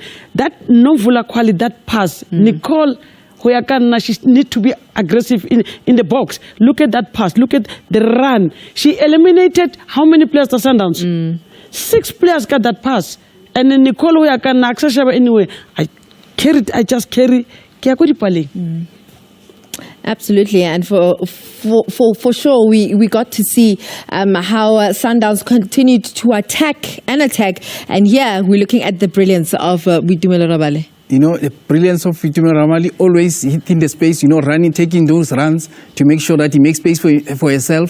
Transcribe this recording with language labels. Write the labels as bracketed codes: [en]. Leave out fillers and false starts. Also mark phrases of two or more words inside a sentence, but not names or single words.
[en] That Novula quality, that pass. Nicole she needs to be aggressive in the box. Look at that pass. Look at the run. She eliminated how many players the Sundowns? 6 players got that pass. And then Nicole Hoyakana, anyway, carried, I just carry. [tn] Ke ya ko dipaleng. [en] Absolutely, and for sure, we got to see how Sundowns continued to attack, and here we're looking at the brilliance of Boitumelo Rabale. You know, the brilliance of Boitumelo Rabale, always hitting the space, you know, running, taking those runs to make sure that he makes space for herself.